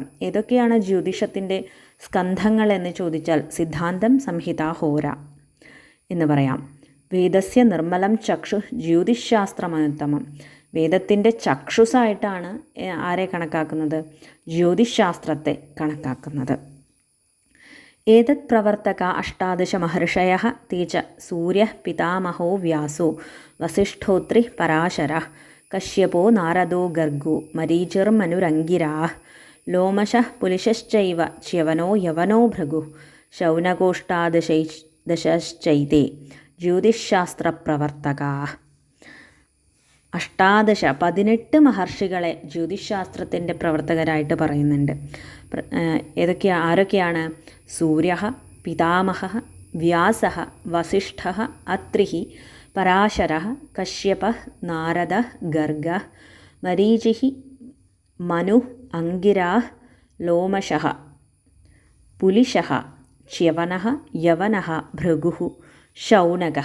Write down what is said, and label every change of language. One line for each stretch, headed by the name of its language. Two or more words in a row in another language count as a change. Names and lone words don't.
Malayalam: ഏതൊക്കെയാണ് ജ്യോതിഷത്തിൻ്റെ സ്കന്ധങ്ങൾ എന്ന് ചോദിച്ചാൽ സിദ്ധാന്തം, സംഹിത, ഹോര എന്ന് പറയാം.
Sanskrit: വേദസ്യ നിർമ്മലം ചക്ഷു ജ്യോതിശാസ്ത്രമനുത്തമം.
Malayalam: വേദത്തിൻ്റെ ചക്ഷുസായിട്ടാണ് ആരെ കണക്കാക്കുന്നത്? ജ്യോതിശാസ്ത്രത്തെ കണക്കാക്കുന്നത്.
Sanskrit: एतत् प्रवर्तक 18 महर्षयः ते च सूर्यः पितामहो व्यासो वसिष्ठोत्रिः पराशरः कश्यपो नारदो गर्गो मरीचिर्मनुरङ्गिराः लोमशः पुलिशश्चैव च्यवनो यवनो भृगुः शौनकोऽष्टादशश्चैते ജ്യോതിശാസ്ത്രപ്രവർത്തകാः.
Malayalam: 18 മഹർഷികളെ ജ്യോതിശാസ്ത്രത്തിൻ്റെ പ്രവർത്തകരായിട്ട് പറയുന്നുണ്ട്. ആരൊക്കെയാണ്?
Sanskrit: സൂര്യഃ പിതാമഹഃ വ്യാസഃ വസിഷ്ഠഃ അത്രിഃ പരാശരഃ കശ്യപഃ നാരദഃ ഗർഗഃ മരീചിഃ മനുഃ അംഗിരാः ലോമശഃ പുലിശഃ ച്യവനഃ യവനഃ ഭൃഗുഃ ശൗനകഃ.